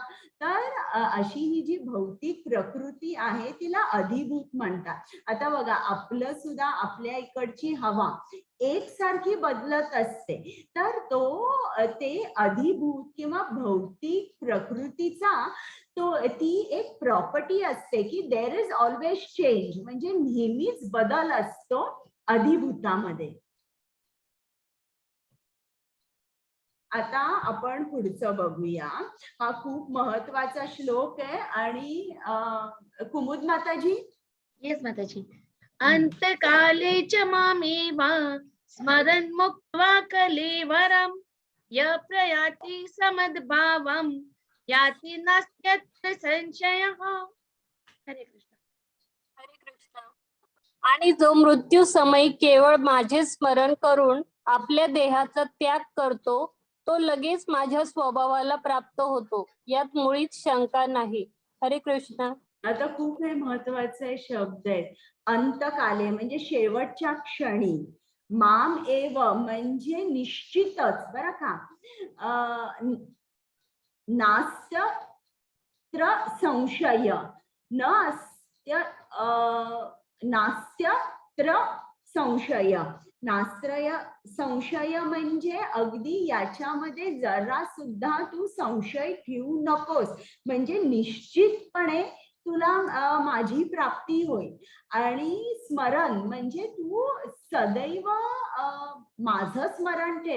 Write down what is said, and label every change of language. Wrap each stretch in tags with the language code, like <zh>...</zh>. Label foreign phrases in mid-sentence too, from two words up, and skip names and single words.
<mr>तर अशी ही जी भौतिक प्रकृती आहे तिला अधिभूत म्हणतात. आता बघा, आपलं सुद्धा आपल्या इकडची हवा एकसारखी बदलत असते, तर ते अधिभूत किंवा भौतिक प्रकृतीचा ती एक प्रॉपर्टी असते की</mr> <en>there is always change,</en> <mr>म्हणजे नेहमीच बदल असतो अधिभूतामध्ये. आता आपण पुढचं बघूया. हा खूप महत्वाचा श्लोक आहे. आणि कुमुद माताजी? येस माताजी.</mr> <sa>अंतकाले च मामेव स्मरन् मुक्त्वा कलेवरं य प्रयाति समद्भावं याति नास्त्यत्र संशयः.</sa> <mr>हरे कृष्ण. हरे कृष्ण. आणि जो मृत्यू समयी केवळ माझे स्मरण करून आपल्या देहाचा त्याग करतो, तो लगेच माझ्या स्वभावाला प्राप्त होतो, यात मुळीच शंका नाही. हरे कृष्ण. आता खूप हे महत्वाचे शब्द आहेत. अंतकाले म्हणजे शेवटच्या क्षणी,</mr> <sa>माम एव</sa> <mr>म्हणजे निश्चितच, बरं का,</mr> <sa>नास्त्यत्र संशय, नास्त्यत्र संशय.</sa> <mr>संशय म्हणजे अगदी याच्यामध्ये जरा सुद्धा तू संशय ठेवू नकोस, म्हणजे निश्चितपणे तुला माझी प्राप्ती होईल. आणि स्मरण म्हणजे तू सदैव माझं स्मरण ठेव.</mr>